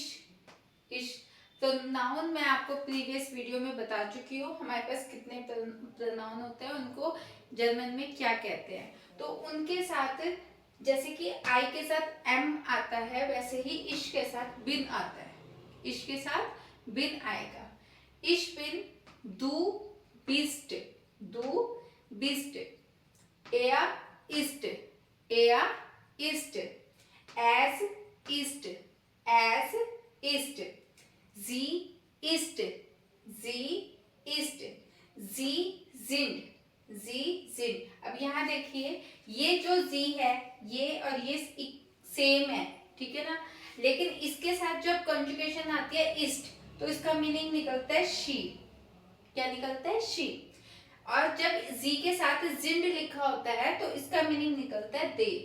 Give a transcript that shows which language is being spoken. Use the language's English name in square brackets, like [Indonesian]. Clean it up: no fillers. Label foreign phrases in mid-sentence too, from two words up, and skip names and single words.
[Hindi] इश तो नाउन मैं आपको [English] previous video [Hindi] में बता चुकी हूँ, हमारे पास कितने प्रोनाउन होते हैं, उनको जर्मन में क्या कहते हैं। तो उनके साथ जैसे कि आई के साथ एम आता है, वैसे ही इश के साथ बिन आता है। इश के साथ बिन आएगा। [German] ich bin du bist, du bist, ist, ist, as ist, sie ist, sie sind। [Hindi] अब यहाँ देखिए ये जो जी है ये और ये सेम है, ठीक है ना, लेकिन इसके साथ जब कंजुगेशन आती है इस्ट तो इसका मीनिंग निकलता है शी। क्या निकलता है, शी। और जब जी के साथ जिंड लिखा होता है तो इसका मीनिंग निकलता है दे।